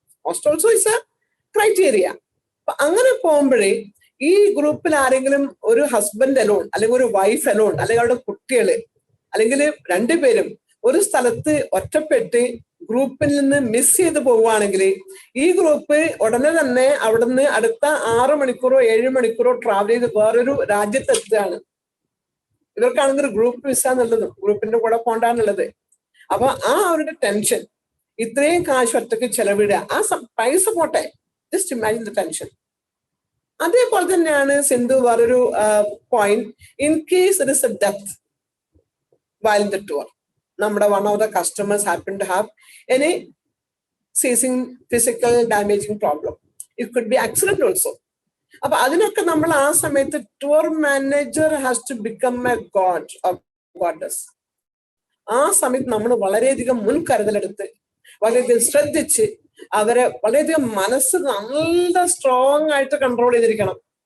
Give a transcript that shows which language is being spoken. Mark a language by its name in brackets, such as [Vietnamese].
[English] Cost also is a criteria. [Malayalam] അപ്പൊ അങ്ങനെ പോകുമ്പോഴേ ഈ ഗ്രൂപ്പിൽ ആരെങ്കിലും ഒരു ഹസ്ബൻഡ് അലോൺ, അല്ലെങ്കിൽ ഒരു വൈഫ് അലോൺ, അല്ലെങ്കിൽ അവരുടെ കുട്ടികള്, അല്ലെങ്കിൽ രണ്ടുപേരും ഒരു സ്ഥലത്ത് ഒറ്റപ്പെട്ട് ഗ്രൂപ്പിൽ നിന്ന് മിസ് ചെയ്ത് പോവുകയാണെങ്കിൽ ഈ ഗ്രൂപ്പ് ഉടനെ തന്നെ അവിടുന്ന് അടുത്ത 6 മണിക്കൂറോ 7 മണിക്കൂറോ ട്രാവൽ ചെയ്ത് വേറൊരു രാജ്യത്തെത്തുകയാണ്. ഇവർക്കാണെങ്കിൽ ഗ്രൂപ്പ് വിസ എന്നുള്ളത്, ഗ്രൂപ്പിന്റെ കൂടെ പോണ്ടാന്നുള്ളത്. അപ്പൊ അവരുടെ ടെൻഷൻ, ഇത്രയും കാശ് ഒറ്റയ്ക്ക് ചെലവിടുക, പൈസ പോട്ടെ, [English] Just imagine the tension. [Malayalam] അതേപോലെ തന്നെയാണ് സിന്ധു വേറൊരു point. [English] in case it is a death while the tour, [Malayalam] നമ്മുടെ [English] one of the customers happen to have any ceasing physical damaging problem. It could be accident also. [Malayalam] അപ്പൊ അതിനൊക്കെ നമ്മൾ ആ സമയത്ത് [English] Tour manager has to become a god or goddess. [Malayalam] ആ സമയത്ത് നമ്മൾ വളരെയധികം മുൻകരുതലെടുത്ത് വളരെയധികം ശ്രദ്ധിച്ച് അവരെ വളരെയധികം മനസ്സ് നല്ല സ്ട്രോങ് ആയിട്ട് കൺട്രോൾ ചെയ്തിരിക്കണം.